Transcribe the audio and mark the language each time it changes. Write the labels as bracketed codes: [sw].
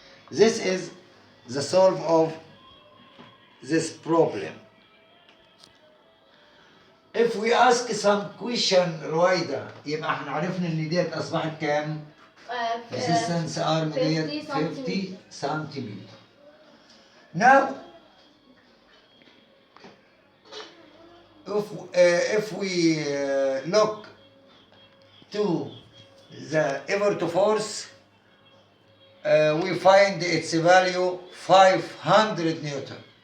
[en] This is the solve of this problem. If we ask some question رويدا [ar] يبقى احنا عرفنا ان ديت اصبحت كام؟ [en] resistance arm ديت 50 centimeter. Now if we look to the effort force we find its value 500 Newton.